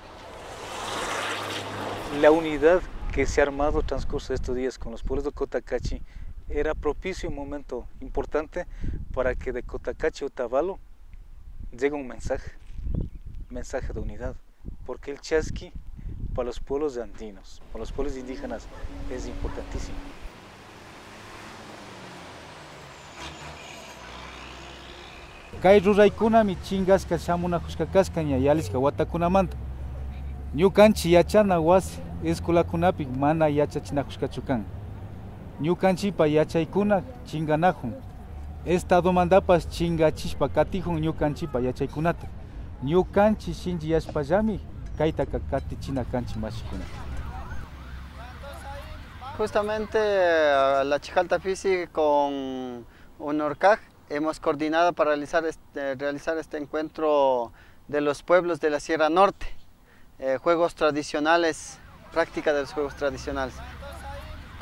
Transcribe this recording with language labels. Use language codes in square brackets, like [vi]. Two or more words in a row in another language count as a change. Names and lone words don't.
[es] La unidad que se ha armado en transcurso de estos días con los pueblos de Cotacachi era propicio, un momento importante para que de Cotacachi a Otavalo llegue un mensaje de unidad, porque el Chasqui para los pueblos andinos, para los pueblos indígenas, es importantísimo. [qu] Kay ruraykuna mi chingasqa shamunakushkakasqaña yalisqa watakunamanta. Ñukanchik yachana wasi escuelakunapi mana yachachinakushkachu kan. Ñukanchikpa yachaykuna chinganakun. Estadomandapas chingachishpa katijun ñukanchikpa yachaykunata. Ñukanchik shinchiyashpallami kaytaka katichina kanchik mashikuna. [es] Justamente la Chijaltafisi con UNORCAG hemos coordinado para realizar este encuentro de los pueblos de la Sierra Norte, juegos tradicionales, práctica de los juegos tradicionales.